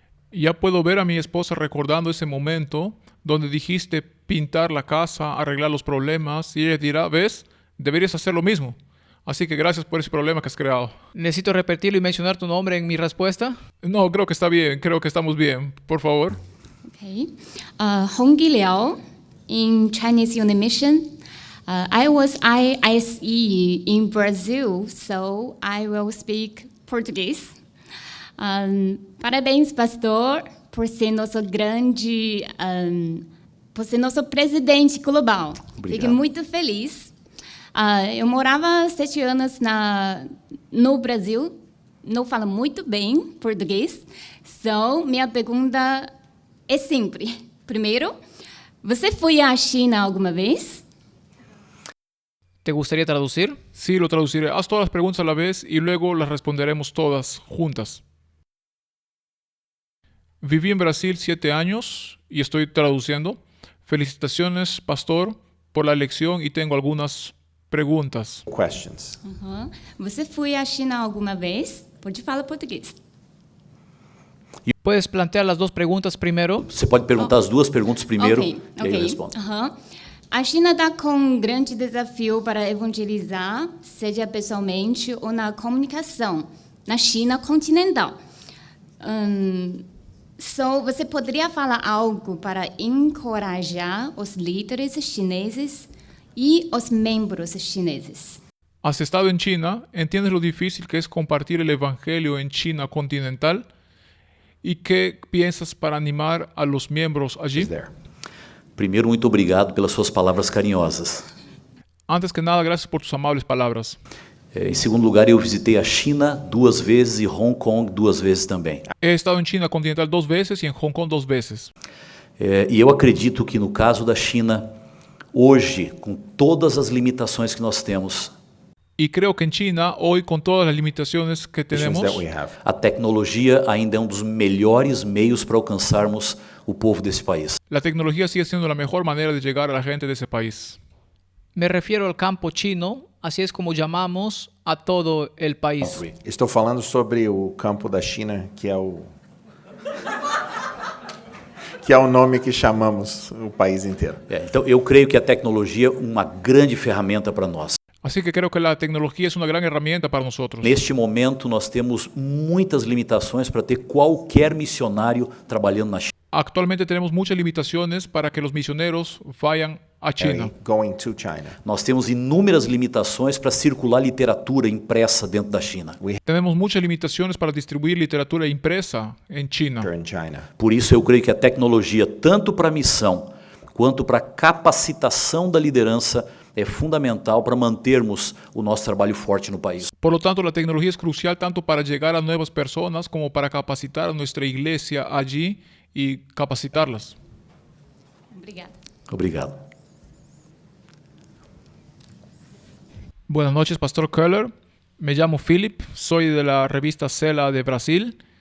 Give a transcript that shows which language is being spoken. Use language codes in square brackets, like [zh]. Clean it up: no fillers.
[es] Ya puedo ver a mi esposa recordando ese momento donde dijiste pintar la casa, arreglar los problemas, y ella dirá, ¿ves? Deberías hacer lo mismo. Así que gracias por ese problema que has creado. ¿Necesito repetirlo y mencionar tu nombre en mi respuesta? No, creo que está bien. Creo que estamos bien. Por favor. Okay. [en] Hongyi Liao in Chinese Unit Mission. I was ISE in Brazil, so I will speak Portuguese. [pt] Parabéns, pastor, por ser nosso grande, por ser nosso presidente global. Obrigado. Fico muito feliz. Eu morava 7 anos no Brasil, não falo muito bem português, então minha pergunta é simples. Primeiro, você foi à China alguma vez? [es] ¿Te gustaría traducir? Sí, lo traduciré. Haz todas las preguntas a la vez y luego las responderemos todas juntas. Viví en Brasil 7 años y estoy traduciendo. Felicitaciones, pastor, por la elección y tengo algunas preguntas. [en] Questions. [pt] Você foi à China alguma vez? Pode falar português. [es] ¿Puedes plantear las dos preguntas primero? [pt] Você pode perguntar as duas perguntas primeiro e aí eu respondo. A China está com um grande desafio para evangelizar, seja pessoalmente ou na comunicação, na China continental. Você poderia falar algo para encorajar os líderes chineses [es] y los miembros chineses? ¿Has estado en China? ¿Entiendes lo difícil que es compartir el evangelio en China continental? ¿Y qué piensas para animar a los miembros allí? [pt] Primeiro, muito obrigado pelas suas palavras carinhosas. [es] Antes que nada, gracias por tus amables palabras. [pt] Em segundo lugar, eu visitei a China 2 vezes e Hong Kong 2 vezes também. [es] He estado en China continental 2 veces y en Hong Kong 2 veces. [pt] E eu acredito que no caso da China, hoje, com todas as limitações que nós temos, [es] Y creo que en China, hoy con todas las limitaciones que tenemos, [en] That we have. [pt] a tecnologia ainda é um dos melhores meios para alcançarmos o povo desse país. [es] la tecnología sigue siendo la mejor manera de llegar a la gente de ese país. Me refiero al campo chino, así es como llamamos a todo el país. [pt] Estou falando sobre o campo da China, que é o nome que chamamos o país inteiro. Então, eu creio que a tecnologia é uma grande ferramenta para nós. [es] Así que creo que la tecnología es una gran herramienta para nosotros. [pt] Neste momento, nós temos muitas limitações para ter qualquer missionário trabalhando na China. [es] Actualmente tenemos muchas limitaciones para que los misioneros vayan a China. [en] Going to China. [pt] Nós temos inúmeras limitações para circular literatura impressa dentro da China. [es] Tenemos muchas limitaciones para distribuir literatura impresa en China. [en] In China. [pt] Por isso, eu creio que a tecnologia, tanto para a missão quanto para a capacitação da liderança, é fundamental para mantermos o nosso trabalho forte no país. [es] Por lo tanto, la tecnología es crucial tanto para llegar a nuevas personas como para capacitar a nuestra iglesia allí y capacitarlas. [pt] Obrigada. Obrigado. [es] Buenas noches, Pastor Keller. Me llamo Philip, soy de la revista Cela de Brasil.